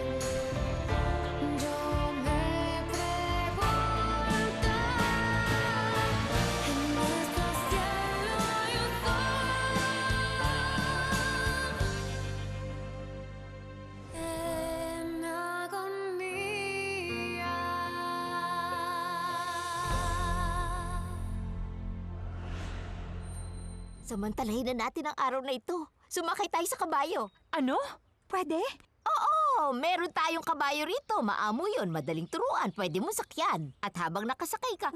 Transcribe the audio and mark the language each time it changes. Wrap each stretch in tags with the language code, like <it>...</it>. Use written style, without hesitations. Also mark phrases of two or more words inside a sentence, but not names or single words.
<es>Yo me pregunto, en nuestro cielo hay un sol en agonía.</es> <tl>Samantalahin na natin ang araw na ito. Sumakay tayo sa kabayo. Ano? Pwede? Oo, meron tayong kabayo rito. Maamo yun, madaling turuan. Pwede mo sakyan. At habang nakasakay ka,</tl>